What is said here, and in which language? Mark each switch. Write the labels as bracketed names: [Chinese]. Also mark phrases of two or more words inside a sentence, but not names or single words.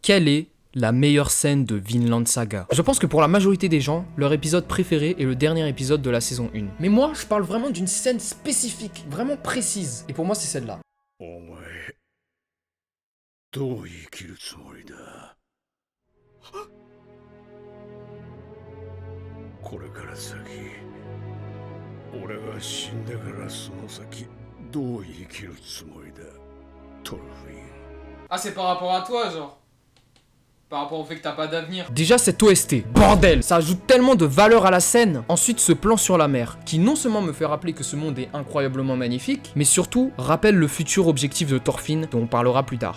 [French] Quelle est la meilleure scène de Vinland Saga? Je pense que pour la majorité des gens, leur épisode préféré est le dernier épisode de la saison 1. Mais moi, je parle vraiment d'une scène spécifique, vraiment précise. Et pour moi, c'est celle-là. [Japanese] どう生きるつもりだ。これから先、俺が死んでからその先、どう生きるつもりだ、トルフィン。 [French] Ah, c'est par rapport à toi, genre. Par rapport au fait que t'as pas d'avenir. Déjà cette OST, bordel, ça ajoute tellement de valeur à la scène. Ensuite ce plan sur la mer, qui non seulement me fait rappeler que ce monde est incroyablement magnifique, mais surtout rappelle le futur objectif de Thorfinn, dont on parlera plus tard.